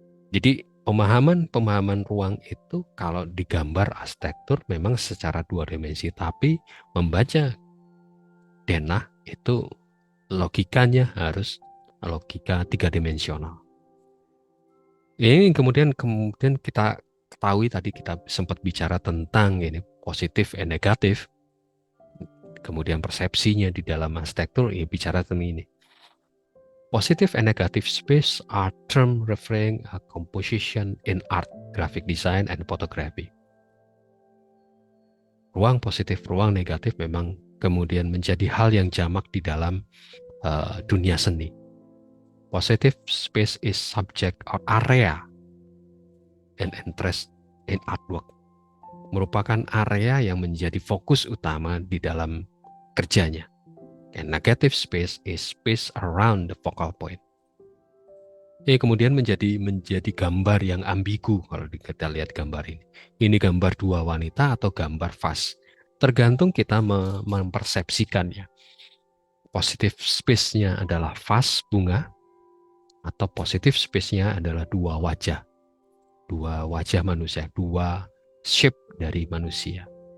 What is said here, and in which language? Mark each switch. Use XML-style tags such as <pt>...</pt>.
<id>Jadi pemahaman ruang itu kalau digambar arsitektur memang secara dua dimensi, tapi membaca denah itu logikanya harus logika tiga dimensional. Ini kemudian kita ketahui tadi kita sempat bicara tentang ini positif dan negatif. Kemudian persepsinya di dalam arsitektur ini bicara tentang ini.</id> <en>Positive and negative space are term referring a composition in art, graphic design, and photography.</en> <id>Ruang positif, ruang negatif memang kemudian menjadi hal yang jamak di dalam dunia seni.</id> <en>Positive space is subject or area and interest in artwork.</en> <id>Merupakan area yang menjadi fokus utama di dalam kerjanya.</id> <en>And negative space is space around the focal point.</en> <id>Ini kemudian menjadi gambar yang ambigu kalau kita lihat gambar ini. Ini gambar dua wanita atau gambar vas. Tergantung kita mempersepsikannya. Positive space-nya adalah vas bunga, atau positive space-nya adalah dua wajah manusia, dua shape dari manusia.</id>